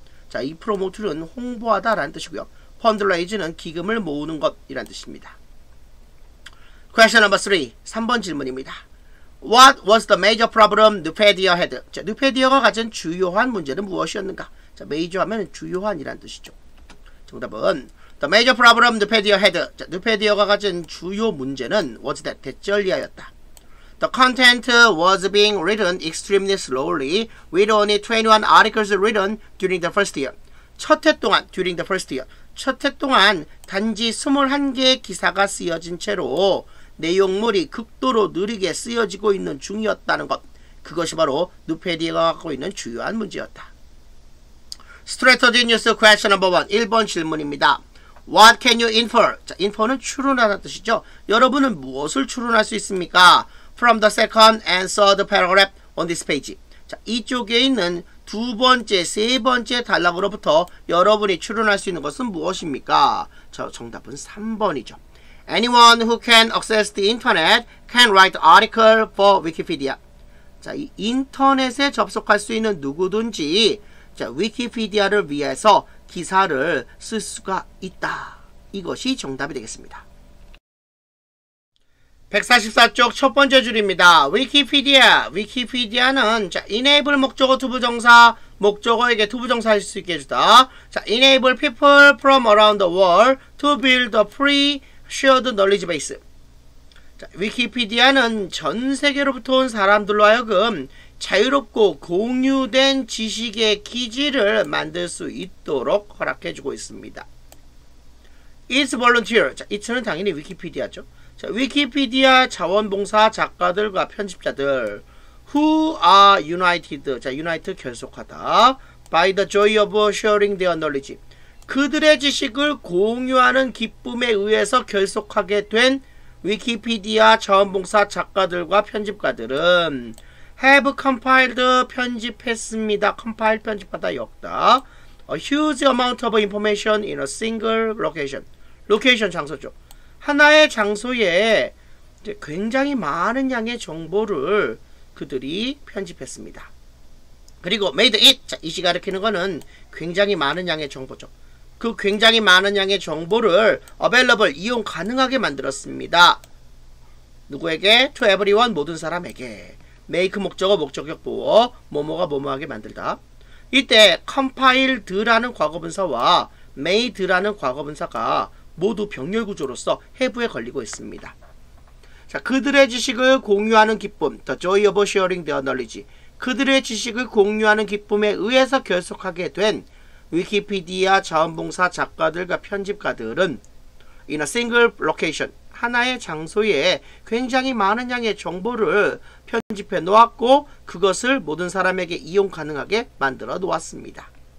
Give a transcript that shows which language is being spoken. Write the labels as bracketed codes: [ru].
[ko] 자, 이 프로모트는 홍보하다라는 뜻이고요. 펀드레이즈는 기금을 모으는 것이란 뜻입니다. [en] Question number 3. [ko] 3번 질문입니다. [en] What was the major problem Nupedia had? [ko] 자, 누페디아가 가진 주요한 문제는 무엇이었는가? 자, major 하면 주요한이란 뜻이죠. 정답은 [en] The major problem Nupedia had. [ko] 자, 누페디아가 가진 주요 문제는 [en] was that [ko] 대절리하였다. [en] The content was being written extremely slowly, with only 21 articles written during the first year. [ko] 첫 해 동안, [en] during the first year. [ko] 첫 해 동안 단지 21개의 기사가 쓰여진 채로 내용물이 극도로 느리게 쓰여지고 있는 중이었다는 것. 그것이 바로 누페디아가 갖고 있는 주요한 문제였다. [en] Strategy News Question Number 1. [ko] 1번 질문입니다. [en] What can you infer? [ko] 자, infer는 추론하다는 뜻이죠. 여러분은 무엇을 추론할 수 있습니까? [en] From the second and third paragraph on this page. [ko] 자, 이쪽에 있는 두 번째, 세 번째 단락으로부터 여러분이 추론할 수 있는 것은 무엇입니까? 자, 정답은 3번이죠. [en] Anyone who can access the internet can write an article for Wikipedia. [ko] 자, 이 인터넷에 접속할 수 있는 누구든지 자, 위키피디아를 위해서 기사를 쓸 수가 있다. 이것이 정답이 되겠습니다. 144쪽 첫 번째 줄입니다. 위키피디아. 위키피디아는 자, enable 목적어 투부정사, 목적어에게 투부정사 할 수 있게 해주다. [en] 자, enable people from around the world to build a free shared knowledge base. [ko] 자, 위키피디아는 전 세계로부터 온 사람들로 하여금 자유롭고 공유된 지식의 기지를 만들 수 있도록 허락해주고 있습니다. [en] It's volunteer. [ko] 자, it는 당연히 위키피디아죠. 자, 위키피디아 자원봉사 작가들과 편집자들 [en] who are united. [ko] 자, unite 결속하다. [en] by the joy of sharing their knowledge. [ko] 그들의 지식을 공유하는 기쁨에 의해서 결속하게 된 위키피디아 자원봉사 작가들과 편집가들은 [en] have compiled [ko] 편집했습니다. compile 편집하다 역다. [en] A huge amount of information in a single location. [ko] 로케이션 장소죠. 하나의 장소에 굉장히 많은 양의 정보를 그들이 편집했습니다. 그리고 [en] made it. [ko] 자, 이시 가리키는 거는 굉장히 많은 양의 정보죠. 그 굉장히 많은 양의 정보를 available, 이용 가능하게 만들었습니다. 누구에게? [en] to everyone, [ko] 모든 사람에게. make 목적어, 목적격 보어, 뭐뭐가 뭐뭐하게 만들다. 이때 compiled라는 과거분사와 made라는 과거분사가 모두 병렬 구조로서 have에 걸리고 있습니다. 자, 그들의 지식을 공유하는 기쁨, [en] the joy of sharing their knowledge. [ko] 그들의 지식을 공유하는 기쁨에 의해서 결속하게 된 위키피디아 자원봉사 작가들과 편집가들은 [en] in a single location, [ko] 하나의 장소에 굉장히 많은 양의 정보를 편집해 놓았고 그것을 모든 사람에게 이용 가능하게 만들어 놓았습니다.